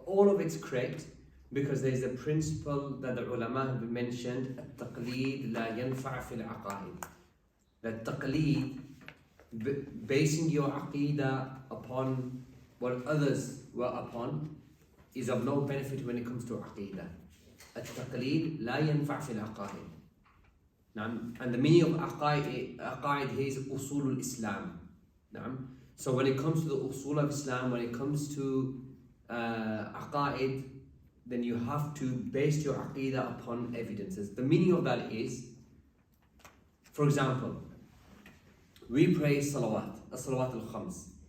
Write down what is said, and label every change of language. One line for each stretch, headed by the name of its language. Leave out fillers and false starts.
English: All of it's correct because there's a principle that the ulama have mentioned,
Arabic: التقليد لا ينفع في العقائد.
English: That taqleed, basing your aqidah upon what others were upon, is of no benefit when it comes to aqidah.
Arabic: التقليد لا ينفع في العقائد.
English: And the meaning of aqaid here is usul al-Islam. So when it comes to the usul of Islam, when it comes to aqaid, then you have to base your aqidah upon evidences. The meaning of that is, for example, we pray salawat al-khams.